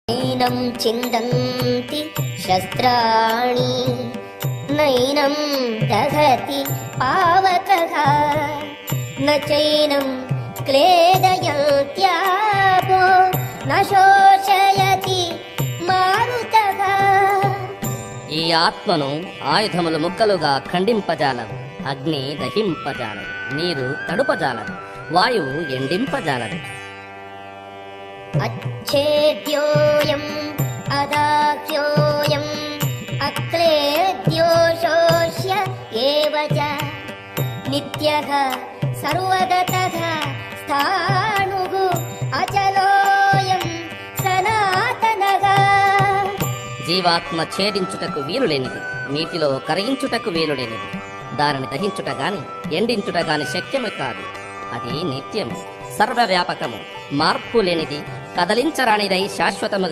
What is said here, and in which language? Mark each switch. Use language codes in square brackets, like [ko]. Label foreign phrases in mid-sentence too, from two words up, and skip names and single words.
[sa] नैनं छिन्दन्ति शस्त्राणि नैनं दहति पावकः न चैनं क्लेदयन्त्यापो न शोषयति मारुतः। [te] ఈ ఆత్మను ఆయుధములు ముక్కలుగా ఖండింపజాలవు. అగ్ని దహింపజాలదు, నీరు తడుపజాలదు, వాయువు ఎండింపజాలదు. [sa] अच्छेद्योऽयम् अदाह्योऽयम् अक्लेद्यो शोष्य एव च नित्यः सर्वगतः स्थाणुः अचलोऽयम् सनातनः। [te] జీవాత్మ ఛేదించుటకు వీలులేనిది, నీటిలో కరిగించుటకు వీలులేనిది, దానిని దహించుట గాని ఎండించుట గాని శక్యము కాదు. అది నిత్యము, సర్వవ్యాపకము, మార్పు లేనిది, కదలించరానిదై శాశ్వతముగా